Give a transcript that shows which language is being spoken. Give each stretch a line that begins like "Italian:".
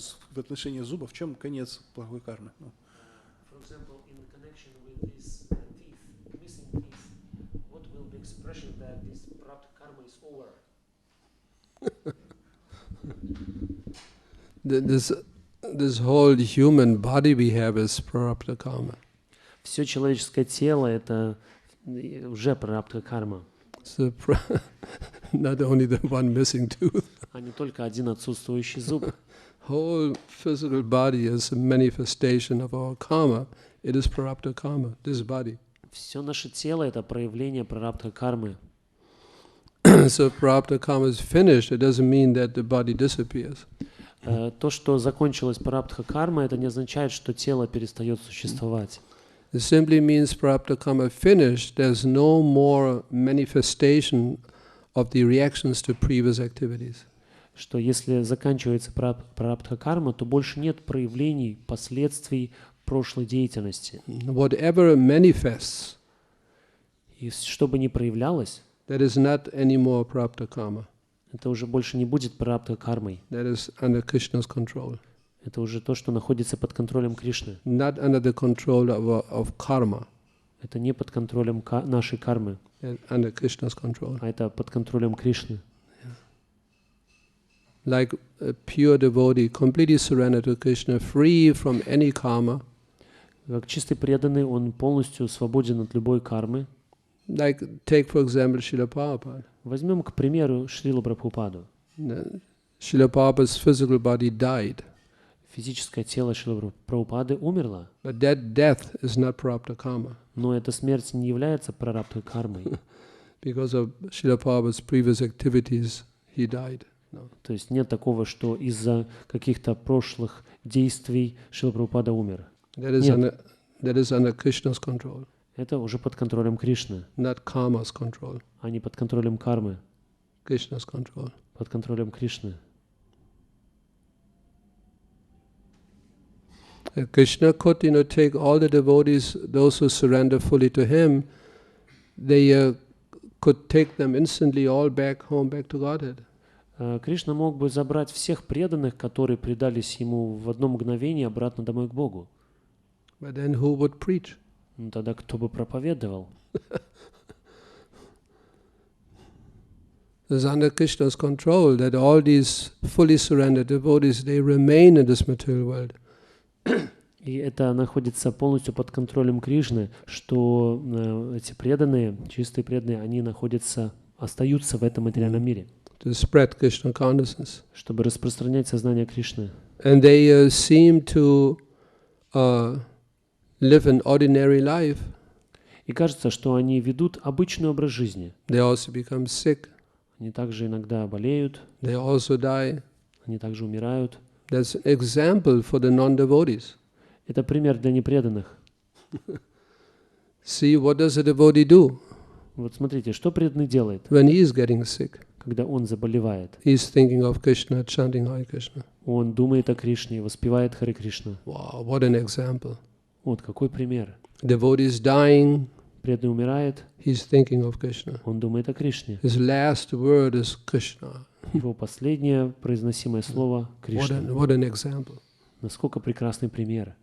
Russian: В отношении зуба, в чем конец плохой кармы?
English: For example, in connection with these teeth, missing teeth, what will be expression that this prarabdha karma is over? This whole human body we have is prarabdha karma.
Russian: Все человеческое тело — это уже прарабдха карма.
English: So not only the one missing tooth.
Russian: А не только один отсутствующий зуб.
English: Whole physical body is a manifestation of our karma. It is prarabdha karma, this body.
Russian: Все наше тело — это проявление прарабдха кармы.
English: So prarabdha karma is finished. It doesn't mean that the body disappears.
Russian: То, что закончилась прарабдха карма, это не означает, что тело перестает существовать.
English: It simply means prarabdha karma finished. There's no more manifestation of the reactions to previous activities.
Russian: Что если заканчивается прарабдха карма, то больше нет проявлений, последствий прошлой деятельности.
English: Whatever manifests,
Russian: И что бы ни проявлялось,
English: that is not anymore prarabdha karma.
Russian: это уже больше не будет прарабдха кармой.
English: That is under Krishna's control.
Russian: Это уже то, что находится под контролем Кришны.
English: Not under the control of karma.
Russian: Это не под контролем нашей кармы,
English: Under Krishna's control.
Russian: а это под контролем Кришны.
English: Like a pure devotee, completely surrendered to Krishna, free from any karma.
Russian: Как чистый преданный, он полностью свободен от любой кармы.
English: Like, take for example Srila Prabhupada.
Russian: Возьмем, к примеру, Шрилу Прабхупаду.
English: Srila Prabhupada's physical body died.
Russian: Физическое тело Шрилы Прабхупады умерло,
English: But that death is not prarabdha karma.
Russian: но эта смерть не является прарабдха кармой.
English: Because of Srila Prabhupada's previous activities, he died. No.
Russian: То есть нет такого, что из-за каких-то прошлых действий Шрила Прабхупада умер.
English: That is under Krishna's control,
Russian: Это уже под контролем Кришны,
English: not karma's control.
Russian: а не под контролем кармы.
English: Krishna's control.
Russian: под контролем Кришны.
English: Krishna could, take all the devotees, those who surrender fully to him, they could take them instantly all back home, back to Godhead.
Russian: Кришна мог бы забрать всех преданных, которые предались ему в одно мгновение, обратно домой к Богу.
English: But then who would preach?
Russian: Ну, тогда кто бы проповедовал?
English: It's under Krishna's control that all these fully surrendered devotees, they remain in this material world.
Russian: И это находится полностью под контролем Кришны, что эти преданные, чистые преданные, они остаются в этом материальном мире,
English: To spread Krishna consciousness.
Russian: чтобы распространять сознание Кришны.
English: And they seem to live an ordinary life.
Russian: И кажется, что они ведут обычный образ жизни.
English: They also become sick.
Russian: Они также иногда болеют,
English: They also die.
Russian: они также умирают.
English: That's an example for the non-devotees.
Russian: Это пример для непреданных.
English: See, what does a devotee do
Russian: Вот смотрите, что преданный делает,
English: when he is getting sick?
Russian: когда он заболевает?
English: He's thinking of Krishna, chanting Hare Krishna.
Russian: Он думает о Кришне, воспевает Харе Кришна.
English: Wow, what an example.
Russian: Вот какой пример.
English: Devotee is dying,
Russian: Преданный умирает,
English: he's thinking of Krishna.
Russian: он думает о Кришне.
English: His last word is Krishna.
Russian: Его последнее произносимое слово — Кришна.
English: What an example.
Russian: Насколько прекрасный пример.